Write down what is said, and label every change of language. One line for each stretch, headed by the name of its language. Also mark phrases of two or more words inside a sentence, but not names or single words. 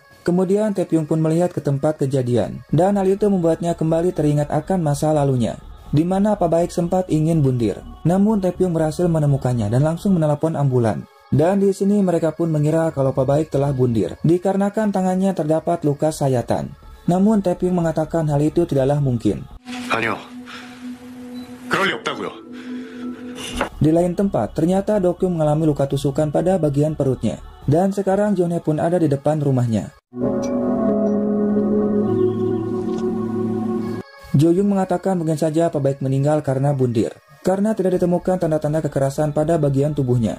Indonesian: Kemudian Taepyeong pun melihat ke tempat kejadian. Dan hal itu membuatnya kembali teringat akan masa lalunya. Di mana Pak Baik sempat ingin bundir. Namun Taepyeong berhasil menemukannya dan langsung menelepon ambulan. Dan di sini mereka pun mengira kalau Pak Baik telah bundir. Dikarenakan tangannya terdapat luka sayatan. Namun Taepyeong mengatakan hal itu tidaklah mungkin.
Korean: 아니요. 그럴 리 없다고요.
Indonesian: Di lain tempat, ternyata Do-kyung mengalami luka tusukan pada bagian perutnya. Dan sekarang Jone pun ada di depan rumahnya. Jo-young mengatakan mungkin saja Pak Baik meninggal karena bundir. Karena tidak ditemukan tanda-tanda kekerasan pada bagian tubuhnya.